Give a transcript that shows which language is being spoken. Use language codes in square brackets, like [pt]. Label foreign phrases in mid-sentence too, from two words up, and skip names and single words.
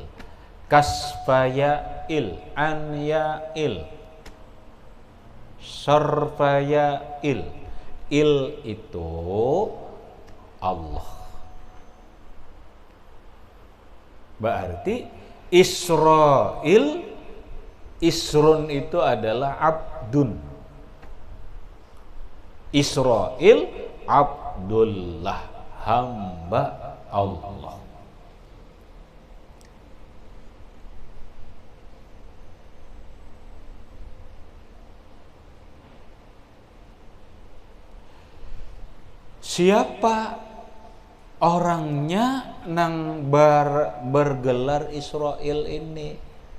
[id] Kasfayail, Anyail, Sarfayail. Il itu Allah. Berarti Israil, Isrun itu adalah abdun. Israil Abdullah, hamba Allah. Siapa orangnya nang bergelar Israil ini?